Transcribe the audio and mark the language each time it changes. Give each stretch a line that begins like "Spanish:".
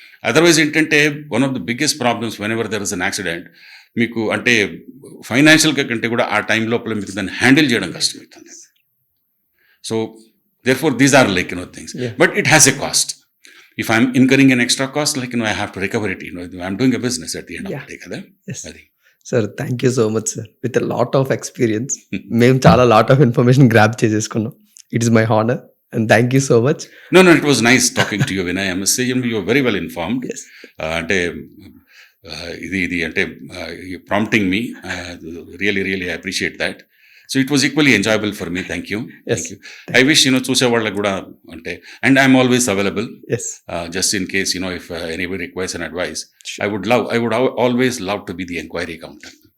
Telugu: Otherwise ఏంటంటే
English: one of the biggest problems whenever there is an accident,
Telugu: మీకు అంటే ఫైనాన్షియల్గా కంటే కూడా ఆ టైం లోపల మీకు దాన్ని హ్యాండిల్ చేయడం కష్టమవుతుంది.
English: So therefore these are like things. Yeah. But it has a cost. If I'm incurring an extra cost, like I have to recover it. I'm doing a business at the end of the day.
Telugu: Kada?
English: Yes. Sir, thank you so much, sir. With a lot of experience,
Telugu: మేము చాలా
English: lot of information grab
Telugu: చేసేసుకున్నాం.
English: It is my honor and thank you so much. No, it was nice talking to you, Vinay. I must say you were very well informed. Yes.
Telugu: అంటే ఇది అంటే
English: prompting me. Really I appreciate that. So it was equally enjoyable for me. Thank you. Yes. Thank you. I wish
Telugu: చూసే వాళ్ళకి కూడా అంటే,
English: and I'm always available. Yes. Just in case if anybody requires an advice, sure. I would always love to be the inquiry counter.